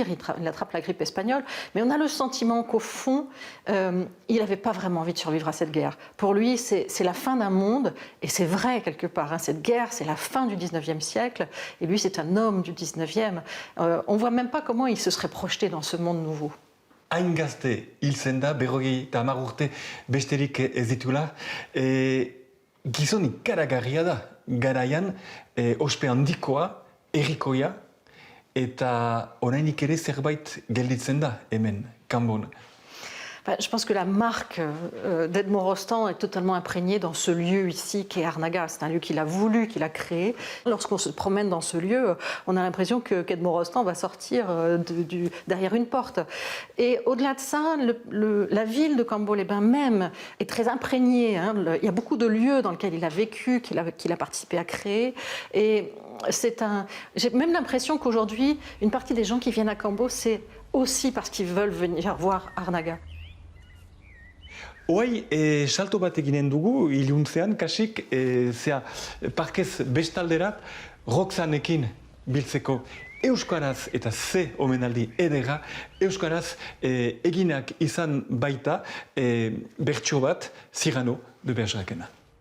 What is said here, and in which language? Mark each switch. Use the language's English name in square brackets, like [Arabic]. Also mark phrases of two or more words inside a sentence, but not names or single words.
[French] Il attrape la grippe espagnole. Mais on a le sentiment qu'au fond, il n'avait pas vraiment envie de survivre à cette guerre. Pour lui, c'est la fin d'un monde, et c'est vrai quelque part. Cette guerre, c'est la fin du 19e siècle, et lui, c'est un homme du 19e. On ne voit même pas comment il se serait projeté dans ce monde nouveau. [Basque] Hain gazte hil zen da, 50 urte besterik ez ditula, gizon ikaragarria da, garaian ospe handikoa, herrikoia, eta orainik ere zerbait gelditzen da hemen, Cambon. [French] Je pense que la marque d'Edmond Rostand est totalement imprégnée dans ce lieu ici qui est Arnaga. C'est un lieu qu'il a voulu, qu'il a créé. Lorsqu'on se promène dans ce lieu, on a l'impression qu'Edmond Rostand va sortir derrière une porte. Et au-delà de ça, la ville de Cambo-les-Bains même est très imprégnée. Il y a beaucoup de lieux dans lesquels il a vécu, qu'il a participé à créer. Et j'ai même l'impression qu'aujourd'hui, une partie des gens qui viennent à Cambo, c'est aussi parce qu'ils veulent venir voir Arnaga. [Basque] Oai, salto bat eginen dugu, iluntzean, kasik, zea, parkez bestalderat, Roxanekin biltzeko euskaraz eta ze omenaldi edera, euskaraz eginak izan baita bertso bat, Cyrano de Bergerakena.